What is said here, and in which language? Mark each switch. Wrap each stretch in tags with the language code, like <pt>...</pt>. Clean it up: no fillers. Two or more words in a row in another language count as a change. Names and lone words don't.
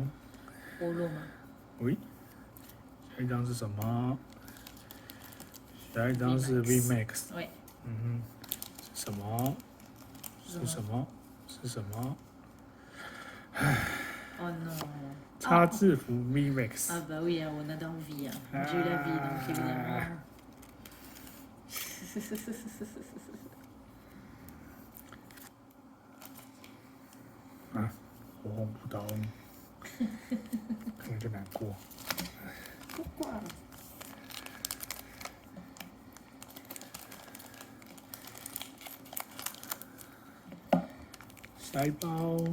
<zh>五路吗？喂，下一张是什么？下一张是 VMAX。喂。嗯哼，是什么？是什么？是什么？</zh> <fr>Oh non.</fr> <zh>插字符 VMAX。</zh> <fr>Ah bah oui, on a dans vie. Hein. J'ai eu la vie, donc évidemment.</fr> <zh>啊，火红葡萄，看了就难过。不挂了。下一包。</zh>